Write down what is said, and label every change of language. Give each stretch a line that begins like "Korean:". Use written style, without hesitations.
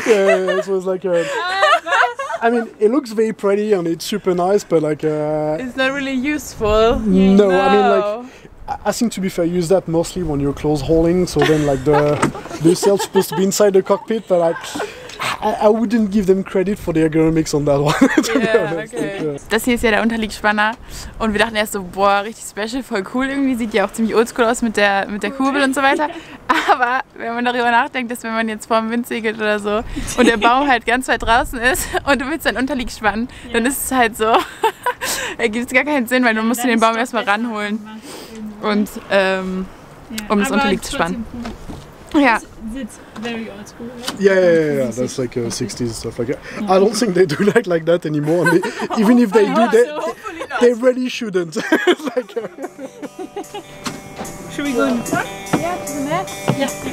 English: yeah, so it's like I mean, it looks very pretty and it's super nice, but like it's not really useful. No, I mean like I think to be fair, use that mostly when you're close hauling. So then like the sail's supposed to be inside the cockpit, but like I wouldn't give them credit for the ergonomics on that one. Okay.
German: Das hier ist ja der Unterliegsspanner und wir dachten erst so, boah, richtig special, voll cool irgendwie, sieht ja auch ziemlich oldschool aus mit der Kurbel und so weiter. Aber wenn man darüber nachdenkt, dass wenn man jetzt vorm Wind segelt oder so und der Baum halt ganz weit draußen ist und du willst deinen Unterlieg spannen, dann ist es halt so, ergibt es gar keinen Sinn, weil du musst den Baum erstmal ranholen und um das Unterlieg zu spannen. Ja.
English: The it's very old school, right? Yeah. That's like 60s stuff like that. I don't think they do like that anymore. And even if they do, they really shouldn't. Like, Should we go in the front? Yeah, to the next. Yeah.